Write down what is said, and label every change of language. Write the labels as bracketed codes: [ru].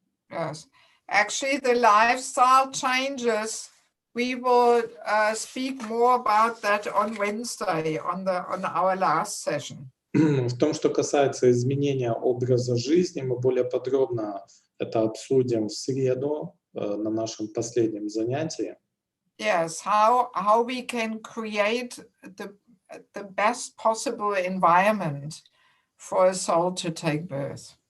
[en] Yes, actually, the lifestyle changes. We will speak more about that on Wednesday on our last session. [ru] В том, что касается изменения образа жизни, мы более подробно это обсудим в среду на нашем последнем занятии. [en] Yes, how we can create the best possible environment for a soul to take birth.